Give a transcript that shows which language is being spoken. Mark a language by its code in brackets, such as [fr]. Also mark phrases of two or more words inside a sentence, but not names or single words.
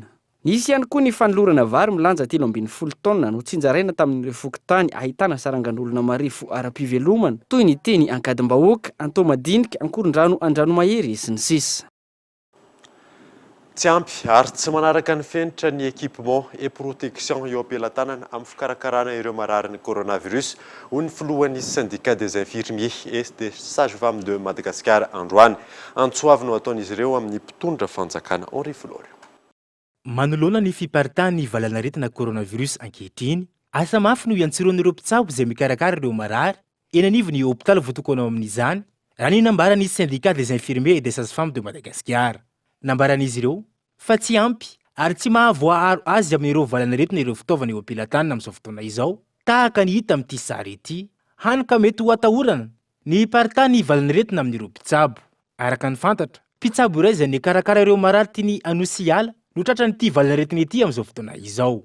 [mg] Nisy ihany koa ny fanolorana vary milanja 320 taona no tsinjaraina tamin'ireo fokontany ahitana sarangan'olona marifo ara-pivelomana toy ny teny Ankadimbahoaka, Antomadinika, Ankorondrano, Andranomahery sy ny sisa. Tsy ampy ary tsy manaraka ny fenitra ny [fr] équipement et protection [mg] eo am-pelantanana amin'ny fikarakarana ireo marary ny coronavirus ho ny filohan'ny syndicat des infirmiers et des sages-femmes de Madagascar androany. Antsoavy no ataon'izy ireo amin'ny mpitondra fanjakana Henri Florio. Manoloana ny fiparitahan'ny valanaretina coronavirus ankehitriny, asa mafy no iantsiron'ireo mpitsabo izay mikarakara ireo marary eny anivon'ny hôpitaly voatokana amin'izany raha ny nambaran'ny syndicat des infirmiers et des sages-femmes de Madagascar. Nambaran'izy ireo fa tsy ampy ary tsy mahavoaharo azy amin'ireo valanaretina ireo fitaovana eo am-pelantanana amin'izao fotoana izao tahaka ny hita amin'ity sary ity hany ka mety ho atahorana ny paritahan'ny valanaretina amin'ireo mpitsabo. Araka ny fantatra, mpitsabo iray izay nikarakara ireo marary tiany Anosiala no tratra n'ity valanaretina ity amin'izao fotoana izao.